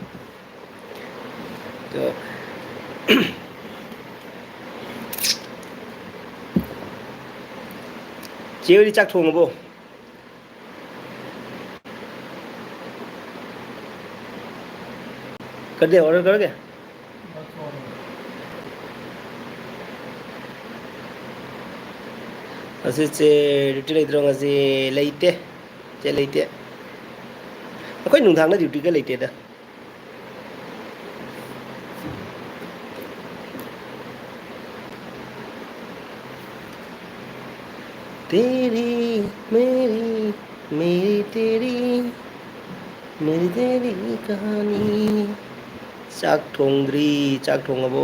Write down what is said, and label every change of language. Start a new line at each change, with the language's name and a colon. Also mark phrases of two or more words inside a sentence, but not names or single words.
Hindi: तो चेवरी
Manipuri: ꯆꯥꯛ ꯊꯣꯡꯕꯣ
Hindi: कर दे, ऑर्डर करोगे? बस और
Manipuri: ꯑꯁꯤꯁꯦ ꯗ꯭ꯌꯨꯇꯤ ꯂꯩꯇ꯭ꯔꯣ ꯉꯁꯤ? ꯂꯩꯇꯦ ꯆꯦ ꯂꯩꯇꯦ, ꯑꯩꯈꯣꯏ ꯅꯨꯡꯗꯥꯡꯗ ꯗ꯭ꯌꯨꯇꯤꯒ ꯂꯩꯇꯦꯗ꯫
Hindi: तेरी मेरी मेरी तेरी मेरी तेरी कहानी।
Manipuri: ꯆꯥꯛ ꯊꯣꯡꯗ꯭ꯔꯤ, ꯆꯥꯛ ꯊꯣꯡꯉꯕꯣ?